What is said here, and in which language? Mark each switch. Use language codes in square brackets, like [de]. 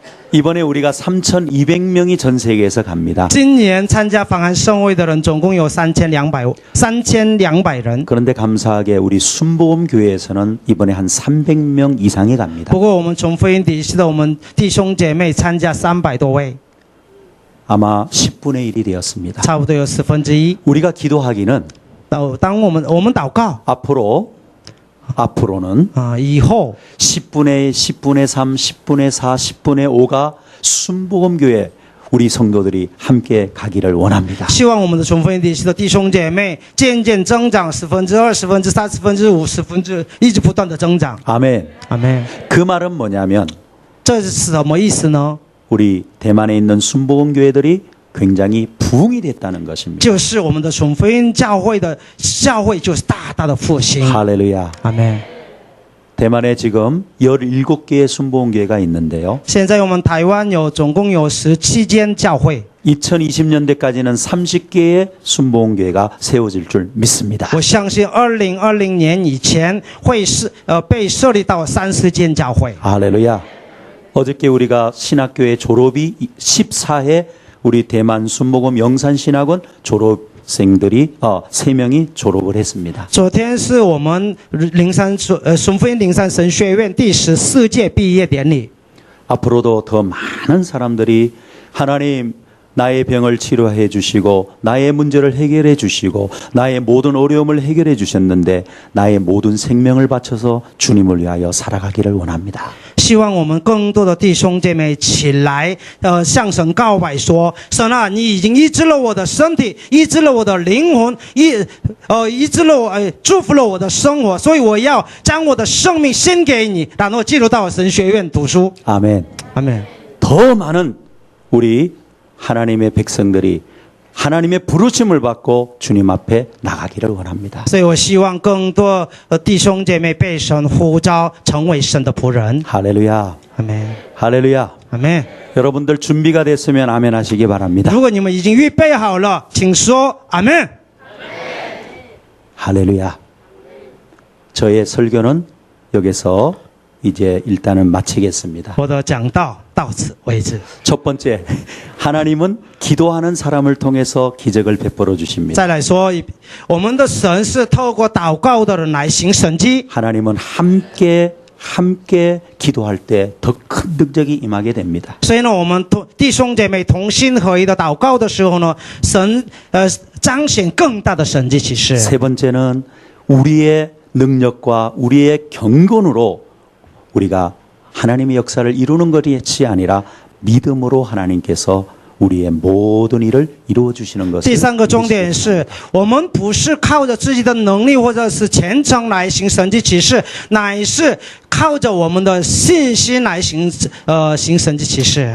[ko] 이번에 우리가 3,200명이 전 세계에서 갑니다. [zh] 今年参加访安盛会的人总共有3200人。 [ko] 그런데 감사하게 우리 순복음 교회에서는 이번에 한 300명 이상이 갑니다. [zh] 不过我们从福音体系的我们弟兄姐妹参加300多位， [ko] 아마 10분의 1이 되었습니다. [zh] 差不多有1/10。 [ko] 우리가 기도하기는 [zh] 当我们祷告 [ko] 앞으로는 [zh] 以后 [ko] 10분의 10분의 3, 10분의 4, 10분의 5가 순복음 교회 우리 성도들이 함께 가기를 원합니다. [zh] 希望我们的纯福音体系的弟兄姐妹渐渐增长2%、3%、5%，一直不断的增长。 [ko] 아멘. [zh] 阿门。 [ko] 그 말은 뭐냐면 [zh] 这是什么意思呢？ [ko] 우리 대만에 있는 순복음 교회들이 굉장히 부흥이 됐다는 것입니다. [zh] 就是我们的纯福音教会就是大大的复兴。 [ko] 할렐루야. [zh] 阿门。 [ko] 대만에 지금 17개의 순복음 교회가 있는데요. [zh] 现在我们台湾总共有17间教会。 [ko] 2020년대까지는 30개의 순복음 교회가 세워질 줄 믿습니다. [zh] 我相信2020年以前会被设立到30间教会。 [ko] 할렐루야. 어저께 우리가 신학교의 졸업이 14회 우리 대만 순복음 영산신학원 졸업생들이 3명이 졸업을 했습니다. [zh] 昨天是我们纯福音灵山神学院第14届毕业典礼。 [ko] 앞으로도 더 많은 사람들이 하나님 나의 병을 치료해 주시고 나의 문제를 해결해 주시고 나의 모든 어려움을 해결해 주셨는데 나의 모든 생명을 바쳐서 주님을 위하여 살아가기를 원합니다. [zh] 希望我们更多的弟兄姐妹起来，向神告白说：神啊，你已经医治了我的身体，医治了我的灵魂，医治了我，祝福了我的生活，所以我要将我的生命献给你，然后进入到神学院读书。 [ko] 아멘. 아멘. 더 많은 우리 하나님의 백성들이 하나님의 부르심을 받고 주님 앞에 나가기를 원합니다. [zh] 所以我希望更多弟兄姐妹被神呼召，成为神的仆人。 [ko] 할렐루야. 아멘. 할렐루야. 아멘. 여러분들 준비가 됐으면 아멘 하시기 바랍니다. [zh] 如果你们已经预备好了，请说阿门。 [ko] 할렐루야. 저의 설교는 여기서 이제 일단은 마치겠습니다. [zh] 我的讲道到此为止。 [ko] 첫 번째, 하나님은 기도하는 사람을 통해서 기적을 베풀어 주십니다. [zh] 再来说，我们的神是透过祷告的人来行神迹。 [ko] 하나님은 함께 기도할 때 더 큰 능력이 임하게 됩니다. [zh] 所以呢，我们弟兄姐妹同心合一的祷告的时候呢，神彰显更大的神迹奇事。 [ko] 세 번째는 우리의 능력과 우리의 경건으로 우리가 하나님의 역사를 이루는 것이 아니라 믿음으로 하나님께서 우리의 모든 일을 이루어 주시는 것을. [zh] 第三个重点是我们不是靠着自己的能力或者是虔诚来行神迹奇事，乃是靠着我们的信心来行神迹奇事。